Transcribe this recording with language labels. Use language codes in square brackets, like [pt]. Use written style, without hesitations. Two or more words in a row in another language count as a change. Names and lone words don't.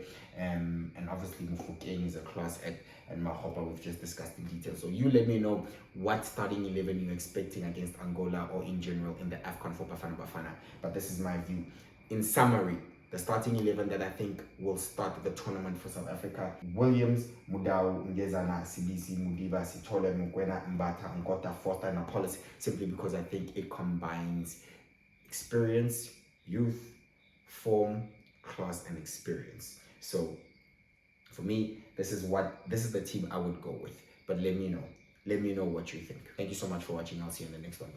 [en] And obviously Mufukeng is a class act, and Mahopa we've just discussed in detail. So you let me know what starting 11 you're expecting against Angola or in general in the AFCON for Bafana Bafana. But this is my view. In summary, the starting 11 that I think will start the tournament for South Africa: Williams, Mudau, Ngezana, Sibisi, Mudiba, Sitole, Mukwena, Mbata, Nkota, Foster, and Apollos, simply because I think it combines experience, youth, form, class, and experience. So for me, this is the team I would go with. But let me know. Let me know what you think. Thank you so much for watching. I'll see you in the next one.